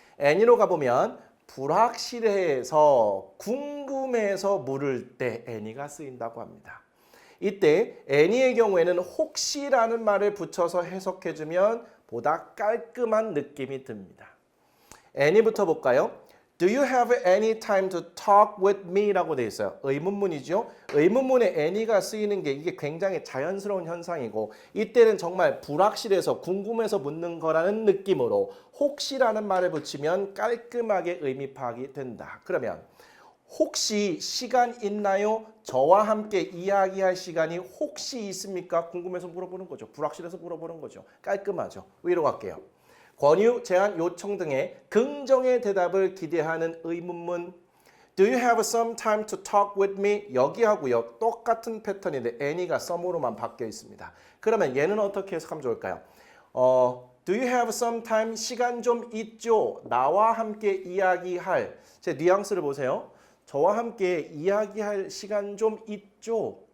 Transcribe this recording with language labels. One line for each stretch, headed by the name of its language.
Korean: any로 가보면 불확실해서 궁금해서 물을 때 any가 쓰인다고 합니다. 이때 any의 경우에는 혹시라는 말을 붙여서 해석해주면 보다 깔끔한 느낌이 듭니다. any부터 볼까요?
English: Do you have any time to talk with me?
Korean: 라고 되어 있어요. 의문문이죠. 의문문에 any가 쓰이는 게 이게 굉장히 자연스러운 현상이고 이때는 정말 불확실해서 궁금해서 묻는 거라는 느낌으로 혹시라는 말을 붙이면 깔끔하게 의미 파악이 된다. 그러면 혹시 시간 있나요? 저와 함께 이야기할 시간이 혹시 있습니까? 궁금해서 물어보는 거죠. 불확실해서 물어보는 거죠. 깔끔하죠. 위로 갈게요. 권유, 제안, 요청 등의 긍정의 대답을 기대하는 의문문.
English: Do you have some time to talk with me?
Korean: 여기하고요. 똑같은 패턴인데 any가 some으로만 바뀌어 있습니다. 그러면 얘는 어떻게 해석하면 좋을까요?
English: Do you have some time?
Korean: 시간 좀 있죠? 나와 함께 이야기할. 제 뉘앙스를 보세요. 저와 함께 이야기할 시간 좀 있죠?